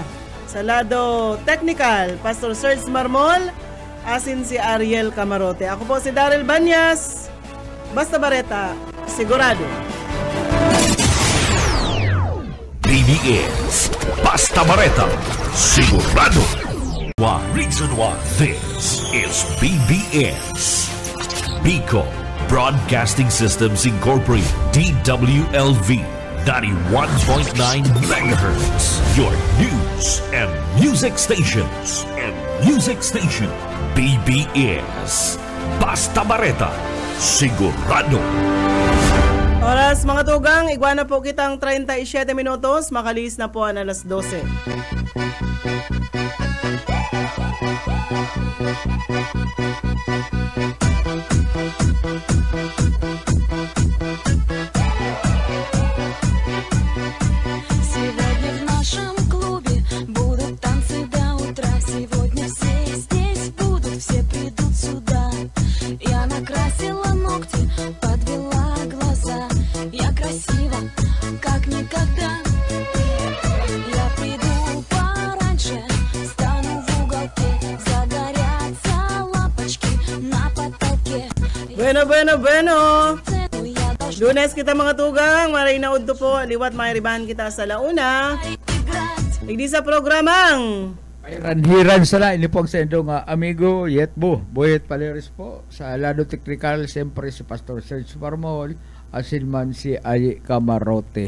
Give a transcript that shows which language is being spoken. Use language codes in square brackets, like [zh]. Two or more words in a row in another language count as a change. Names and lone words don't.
[bik] Sa lado technical, Pastor Serge Marmol, asin si Ariel Camarote. Ako po si Daryl Banyas. Basta bareta, sigurado. BBS Basta Bareta, sigurado. [en] One reason why this is BBS. Bico Broadcasting Systems Incorporated, DWLV 91.9 MHz. Your news and music stations. [bik] BBS Basta Bareta, sigurado. Oras mga tugang, igwana po kitang 37 minutos, makalis na po ang alas 12. [ru] Сегодня в нашем клубе будут танцы до утра. Сегодня все здесь будут, все придут сюда. Я накрасила ногти, подвела глаза. Я красива, как никогда. Я приду пораньше, стану в уголке. Загорятся лампочки на потолке. [bik] Bueno. [ru] Цену я должна [bik] Lunes kita mga tugang, maray na udto po, liwat mairibahan kita sa launa. [ru] играть. [bik] Igdi sa programang. Hiran sala, ini po ang sendong amigo Yetbo, Boyet Paleris po. Sa lado technical, siyempre si Pastor Serge Marmol, asin man si Ayi Camarote.